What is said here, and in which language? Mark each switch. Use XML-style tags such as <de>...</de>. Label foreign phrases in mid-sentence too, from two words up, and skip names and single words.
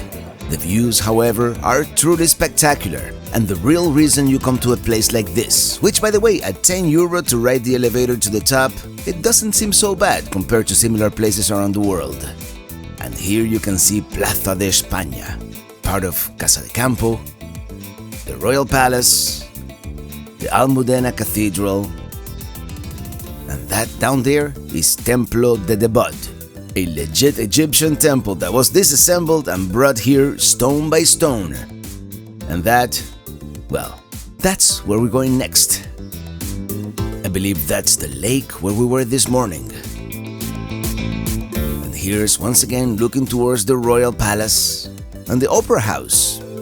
<en>The views, however, are truly spectacular, and the real reason you come to a place like this, which by the way, at €10 to ride the elevator to the top, it doesn't seem so bad compared to similar places around the world. And here you can see Plaza de España, part of Casa de Campo, the Royal Palace, the Almudena Cathedral, and that down there is Templo de Debod, a legit Egyptian temple that was disassembled and brought here stone by stone. And that, well, that's where we're going next. I believe that's the lake where we were this morning. And here's once again looking towards the Royal Palace and the Opera House.</en>